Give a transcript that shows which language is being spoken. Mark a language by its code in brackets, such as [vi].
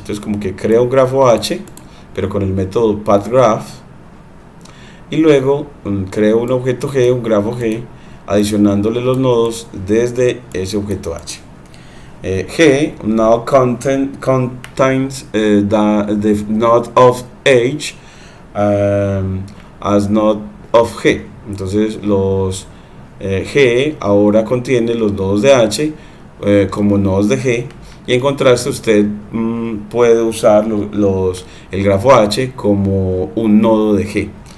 [es] Entonces como que creo un grafo h, pero con el método path graph, y luego creo un objeto g, un grafo g, adicionándole los nodos desde ese objeto h. [en] G now contains the node of h as node of G. [es] Entonces G ahora contiene los nodos de h como nodos de G, y en contraste usted puede usar el grafo h como un nodo de G.